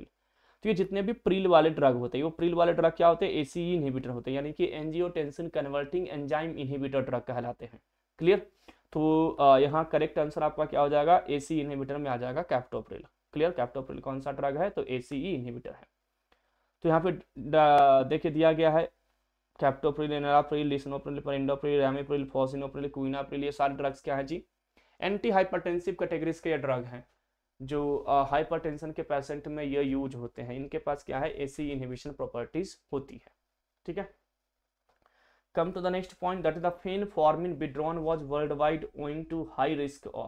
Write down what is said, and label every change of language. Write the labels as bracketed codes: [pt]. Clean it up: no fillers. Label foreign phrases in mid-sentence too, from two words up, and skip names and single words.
[hi] तो ये जितने भी प्रिल वाले ड्रग होते हैं, वो प्रिल वाले ड्रग क्या होते हैं, [en] ACE inhibitor [hi] होते हैं, यानी कि [en] angiotensin converting enzyme inhibitor drug [hi] कहलाते हैं। क्लियर। तो यहाँ [en] correct answer [hi] आपका क्या हो जाएगा, [en] AC inhibitor [hi] में आ जाएगा कैप्टोप्रिल। क्लियर, कैप्टोप्रिल कौन सा ड्रग है, तो [en] ACE inhibitor [hi] है। तो यहाँ पे देखिए दिया गया है कैप्टोप्रिल, एनालाप्रिल, लिसनोप्रिल, पेरिंडोप्रिल, रैमीप्रिल, फॉसिनोप्रिल, क्विनाप्रिल, ये सारे ड्रग्स क्या है जी, [en] anti hypertensive categories [hi] के ये ड्रग हैं जो हाइपरटेंशन के पेशेंट में ये यूज होते हैं। इनके पास क्या है, [en] AC inhibition properties [hi] होती है। ठीक है, [en] come to the next point that the phenformin withdrawn was world wide owing to high risk of.